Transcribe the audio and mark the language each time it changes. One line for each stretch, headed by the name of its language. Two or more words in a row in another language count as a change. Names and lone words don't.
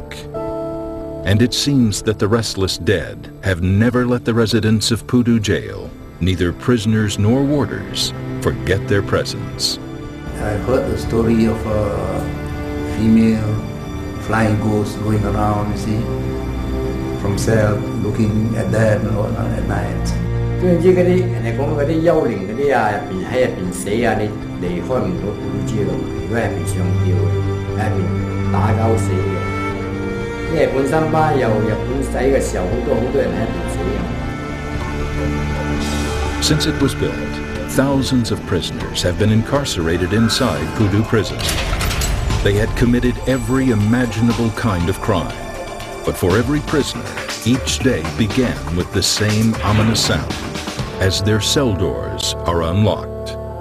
English: And it seems that the restless dead have never let the residents of Pudu jail, neither prisoners nor warders, forget their presence. I heard the story of a female flying ghost going around, you see, from cell, looking at them at night.
Cantonese: 總言之，嗰啲人哋講嗰啲幽靈嗰啲啊，喺入邊死啊，你離開唔到古珠咯。如果喺入邊上吊嘅，喺入邊打交死嘅。因為本身班由日本仔嘅時候，好多人喺入邊死嘅。
English: Since it was built, thousands of prisoners have been incarcerated inside Pudu prison. They had committed every imaginable kind of crime. But for every prisoner, each day began with the same ominous sound as their cell doors are unlocked.